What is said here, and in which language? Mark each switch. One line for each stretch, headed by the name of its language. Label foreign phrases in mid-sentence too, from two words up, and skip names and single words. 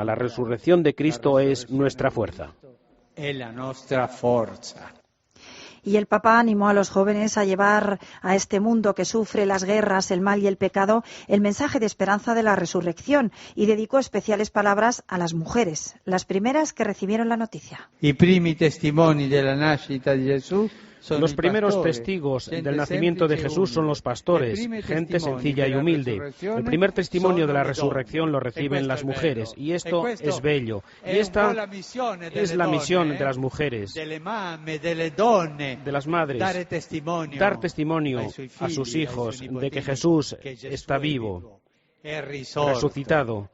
Spanish: La resurrección de Cristo es nuestra fuerza. Y el Papa animó a los jóvenes a llevar a este mundo que sufre las guerras, el mal y el pecado el mensaje de esperanza de la resurrección y dedicó especiales palabras a las mujeres, las primeras que recibieron la noticia.
Italian: I primi testimoni della nascita di Gesù.
Spanish: Los primeros testigos del nacimiento de Jesús son los pastores, gente sencilla y humilde. El primer testimonio de la resurrección lo reciben las mujeres, y esto es bello. Y esta es la misión de las mujeres, de las madres, dar testimonio a sus hijos de que Jesús está vivo, resucitado.